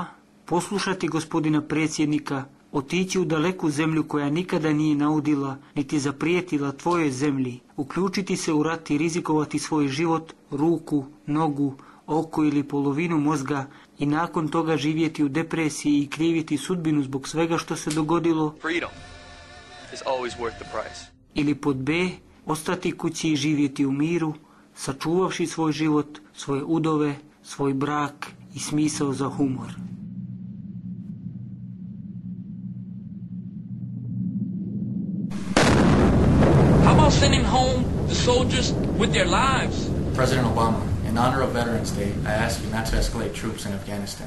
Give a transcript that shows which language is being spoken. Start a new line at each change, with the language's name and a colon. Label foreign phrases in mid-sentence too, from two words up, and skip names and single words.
Serbian: poslušati gospodina predsjednika, otići u daleku zemlju koja nikada nije naudila niti zaprijetila tvojoj zemlji, uključiti se u rat i rizikovati svoj život, ruku, nogu, oko ili polovinu mozga i nakon toga živjeti u depresiji i kriviti sudbinu zbog svega što se dogodilo.
English: Freedom is always worth the price.
Serbian: Ili pod B, ostati kući i živjeti u miru, sačuvavši svoj život, svoje udove, svoj brak i smisao za humor.
English: How about sending home the soldiers with their lives. President Obama, in honor of Veterans Day, I ask you not to escalate troops in Afghanistan.